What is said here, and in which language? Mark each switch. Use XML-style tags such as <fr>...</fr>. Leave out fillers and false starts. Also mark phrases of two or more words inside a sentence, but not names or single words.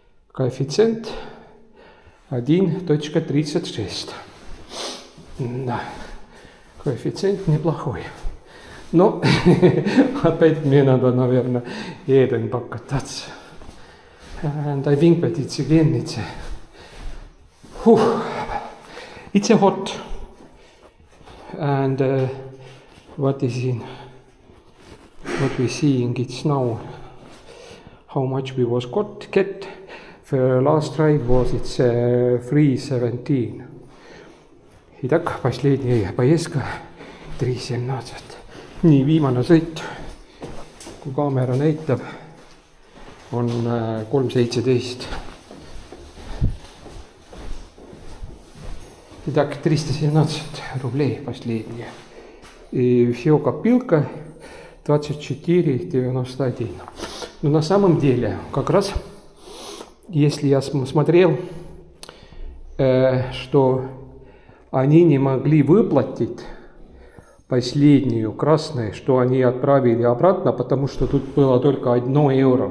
<ru>Коэффициент 1.36. Да, коэффициент неплохой. Но опять мне надо, наверное, jeden покататься.</ru> <en>And I think that it's again, it's a hot. And what we seeing it's now how much we was get. The last ride was it's 3.17.</en> <ru>Итак, последняя поездка 3.17.</ru> <et>Nii, viimane sõit, kui kaamera näitab, on 3.17.</et> <ru>Итак, 317 рублей последняя. И все копилка 24.91. Но на самом деле, как раз, если я смотрел, что они не могли выплатить последнюю красную, что они отправили обратно, потому что тут было только 1 евро.</ru>